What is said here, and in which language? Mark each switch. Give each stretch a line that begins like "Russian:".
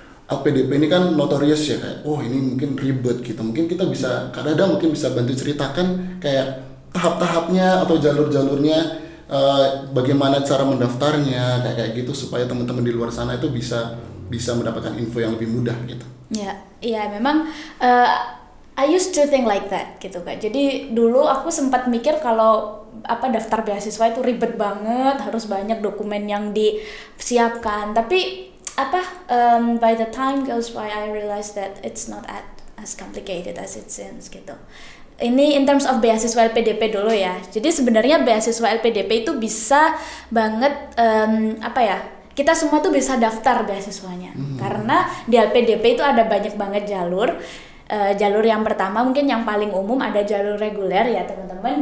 Indonesian: LPDP ini kan notorious ya, kayak ini mungkin ribet gitu. Mungkin kita bisa kadang-kadang mungkin bisa bantu ceritakan kayak tahap-tahapnya atau jalur-jalurnya, bagaimana cara mendaftarnya kayak gitu supaya teman-teman di luar sana itu bisa mendapatkan info yang lebih mudah gitu. Ya, memang
English: I used to think like that
Indonesian: gitu kan. Jadi dulu aku sempat mikir kalau daftar beasiswa itu ribet banget, harus banyak dokumen yang disiapkan. Tapi
English: by the time goes by I realized that it's not as complicated as it seems
Indonesian: gitu. Ini
English: in terms of
Indonesian: beasiswa LPDP dulu ya. Jadi sebenarnya beasiswa LPDP itu bisa banget kita semua tuh bisa daftar beasiswanya. Karena di LPDP itu ada banyak banget jalur. Jalur yang pertama mungkin yang paling umum ada jalur reguler ya teman-teman.